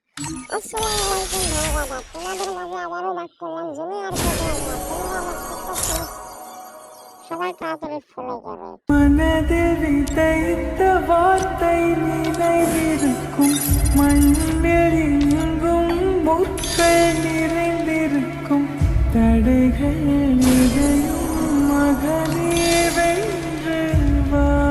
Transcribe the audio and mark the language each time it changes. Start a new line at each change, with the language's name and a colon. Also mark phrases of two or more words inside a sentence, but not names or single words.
Arabic: السلام عليكم
Bangla: ভাইরা, তোমাদের মাঝে আবারও ব্যাক করলাম জুনিয়র কেডিয়া। তোমরা আমার টিকটক সবাই তাড়াতাড়ি ফলো করো।
Tamil: மனதில் விதைத்த வார்த்தை நினைவிருக்கும், மண்ணில் எங்கும் முற்கள் நிறைந்திருக்கும், தடைகள் எதையும் மகனே வென்று வா.